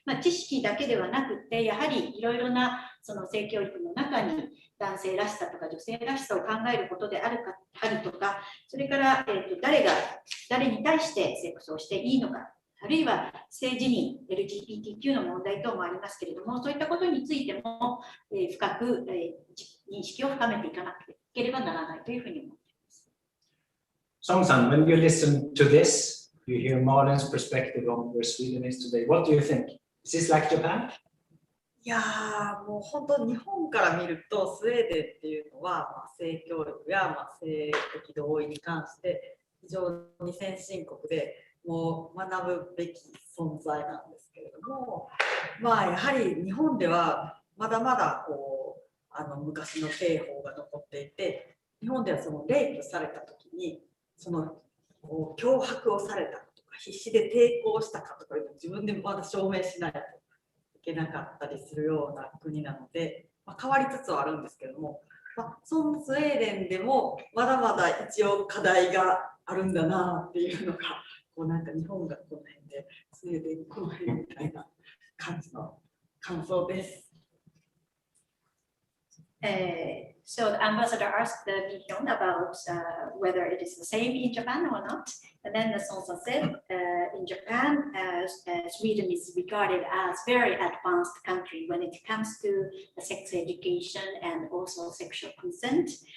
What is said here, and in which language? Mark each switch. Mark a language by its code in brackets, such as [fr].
[ja] 知識だけではなくて、やはりいろいろなその性教育の中に男性らしさとか女性らしさを考えることであるとか、それから、誰に対してセックスをしていいのか、あるいは性自認、LGBTQ の問題等もありますけれども、そういったことについても、深く、認識を深めていかなければならないというふうに思っています。 [en] Song-san, when you listen to this, you hear Marlin's perspective on where Sweden is today. What do you think? Is this like Japan? [ja] いやー、もう本当日本から見るとスウェーデンっていうのは、性教育や、性的同意に関して非常に先進国でもう学ぶべき存在なんですけれども、やはり日本ではまだまだ昔の刑法が残っていて、日本ではそのレイプされた時にその脅迫をされたとか必死で抵抗したかとかいうのを自分でまだ証明しないといけなかったりするような国なので、変わりつつはあるんですけども、そのスウェーデンでもまだまだ一応課題があるんだなっていうのが、なんか日本がこの辺でスウェーデンこの辺みたいな感じの感想です。 [en] So the ambassador asked Mihyun about whether it is the same in Japan or not. And then the Sonsa said, in Japan, Sweden is regarded as very advanced country when it comes to sex education and also sexual consent.